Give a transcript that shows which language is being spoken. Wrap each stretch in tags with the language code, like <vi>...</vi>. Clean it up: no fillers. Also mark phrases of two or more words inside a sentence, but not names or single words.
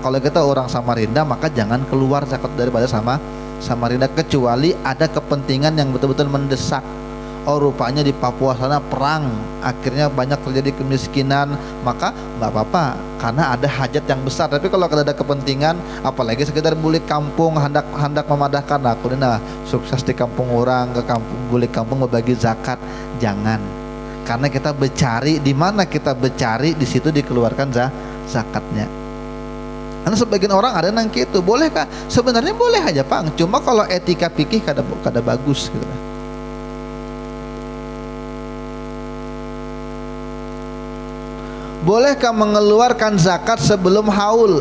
<id>Kalau kita orang Samarinda, maka jangan keluar zakat daripada Samarinda, kecuali ada kepentingan yang betul-betul mendesak. Rupanya di Papua sana perang, akhirnya banyak terjadi kemiskinan, maka nggak apa-apa karena ada hajat yang besar. Tapi kalau ada kepentingan, apalagi sekedar bulik kampung, hendak memadahkan, aku ini sukses di kampung orang, ke kampung bulik kampung berbagi zakat, jangan. Karena kita bercari, di mana kita bercari, di situ dikeluarkan zakatnya. Karena sebagian orang ada nang gitu, bolehkah? Sebenarnya boleh aja Pang, cuma kalau etika fikih kada bagus gitu. Bolehkah mengeluarkan zakat sebelum haul?</id>